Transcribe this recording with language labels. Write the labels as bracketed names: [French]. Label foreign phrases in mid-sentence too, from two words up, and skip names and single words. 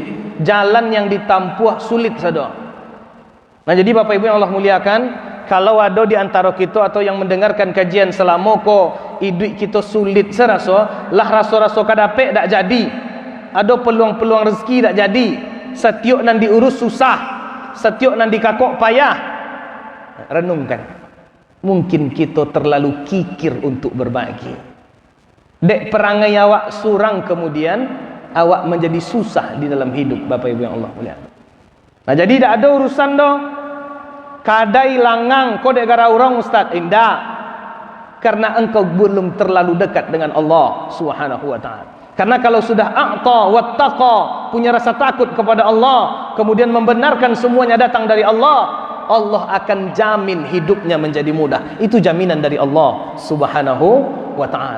[Indonesian] Jalan yang ditampuh sulit saja. Nah, jadi Bapak Ibu yang Allah muliakan, kalau ada di antara kita atau yang mendengarkan kajian selama ko hidup kita sulit serasa, [Minangkabau] lah rasa-rasa kadapek tak jadi. Ada peluang-peluang rezeki tak jadi. Setiap nan diurus susah, setiap nan dikakok payah. [Indonesian] Renungkan. Mungkin kita terlalu kikir untuk berbagi. [Minangkabau] Dek perangai awak surang kemudian awak menjadi susah di dalam hidup, Bapak Ibu yang Allah muliakan. Nah, jadi tak ada urusan doh. Kadai langang kau dek gara orang ustaz, indah. [Indonesian] Karena engkau belum terlalu dekat dengan Allah [Arabic] سبحانه وتعالى. [Indonesian] Karena kalau sudah [Arabic] أعطى واتقى, [Indonesian] punya rasa takut kepada Allah, kemudian membenarkan semuanya datang dari Allah, Allah akan jamin hidupnya menjadi mudah. Itu jaminan dari Allah [Arabic] سبحانه وتعالى.